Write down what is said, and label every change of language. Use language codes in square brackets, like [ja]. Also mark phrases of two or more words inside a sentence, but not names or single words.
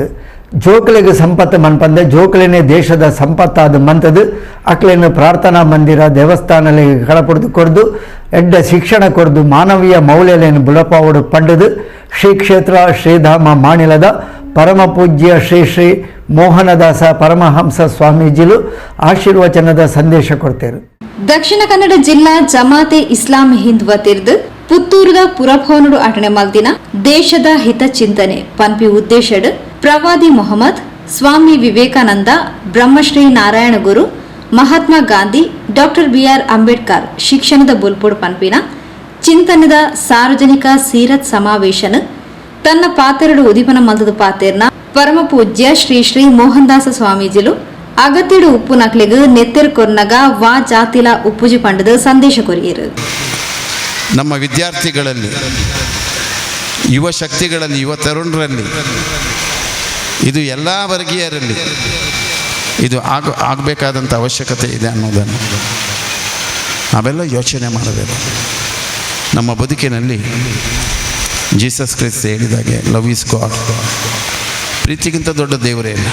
[tcy] ಜೋಕುಲಿಗೆ ಸಂಪತ್ತು ಮನ್ಪಂದೆ ಜೋಕುಲಿನೇ ದೇಶದ ಸಂಪತ್ತಾದ ಮಂತದು ಅಕ್ಲೇನು ಪ್ರಾರ್ಥನಾ ಮಂದಿರ ದೇವಸ್ಥಾನಗಳಿಗೆ ಕಳಪಡ್ದು ಕೊಡ್ದು ಎಡ್ಡ ಶಿಕ್ಷಣ ಕೊಡ್ದು ಮಾನವೀಯ ಮೌಲ್ಯಲೇನು ಬುಡಪಾವಡು ಪಂಡದು ಶ್ರೀ ಕ್ಷೇತ್ರ ಶ್ರೀಧಾಮ ಮಾಣಿಲದ ಪರಮ ಪೂಜ್ಯ ಶ್ರೀ ಶ್ರೀ ಮೋಹನದಾಸ ಪರಮಹಂಸ ಸ್ವಾಮೀಜಿಲು ಆಶೀರ್ವಚನದ ಸಂದೇಶ ಕೊಡ್ತೇರು. ದಕ್ಷಿಣ ಕನ್ನಡ ಜಿಲ್ಲಾ ಜಮಾತೆ ಇಸ್ಲಾಂ ಹಿಂದ್ ವತಿರ್ದು ಪುತ್ತೂರದ ಪುರಭವನಡು ಅಟಣೆ ಮಲ್ದಿನ ದೇಶದ ಹಿತ ಚಿಂತನೆ ಪನ್ಪಿ ಉದ್ದೇಶಡ್ ಪ್ರವಾದಿ ಮೊಹಮ್ಮದ್, ಸ್ವಾಮಿ ವಿವೇಕಾನಂದ, ಬ್ರಹ್ಮಶ್ರೀ ನಾರಾಯಣ ಗುರು, ಮಹಾತ್ಮ ಗಾಂಧಿ, ಡಾಕ್ಟರ್ ಬಿಆರ್ ಅಂಬೇಡ್ಕರ್ ಶಿಕ್ಷಣದ ಬುಲ್ಪುಡ್ ಪನ್ಪಿನ ಚಿಂತನದ ಸಾರ್ವಜನಿಕ ಸೀರತ್ ಸಮಾವೇಶನ ತನ್ನ ಪಾತೆರಡು ಉದಿಪನ ಮಲ್ದದ ಪಾತೆರ್ನ ಪರಮ ಪೂಜ್ಯ ಶ್ರೀ ಶ್ರೀ ಮೋಹನದಾಸ ಸ್ವಾಮೀಜಿಲು ಅಗತ್ಯಡು ಉಪ್ಪು ನಕ್ಲೆಗ್ ನೆತ್ತೆರ್ ಕೊರ್ನಗ ವಾ ಜಾತಿಲ ಉಪ್ಪುಜಿ ಪಂಡದ ಸಂದೇಶ ಕೊರಿಯರು. [kn] ನಮ್ಮ ವಿದ್ಯಾರ್ಥಿಗಳಲ್ಲಿ, ಯುವ ಶಕ್ತಿಗಳಲ್ಲಿ, ಯುವ ತರುಣರಲ್ಲಿ, ಇದು ಎಲ್ಲ ವರ್ಗೀಯರಲ್ಲಿ ಇದು ಆಗಬೇಕಾದಂಥ ಅವಶ್ಯಕತೆ ಇದೆ ಅನ್ನೋದನ್ನು ನಾವೆಲ್ಲ ಯೋಚನೆ ಮಾಡಬೇಕು. ನಮ್ಮ ಬದುಕಿನಲ್ಲಿ ಜೀಸಸ್ ಕ್ರೈಸ್ಟ್ ಹೇಳಿದಾಗೆ [en] love is God, [kn] ಪ್ರೀತಿಗಿಂತ ದೊಡ್ಡ ದೇವರೇ ಇಲ್ಲ.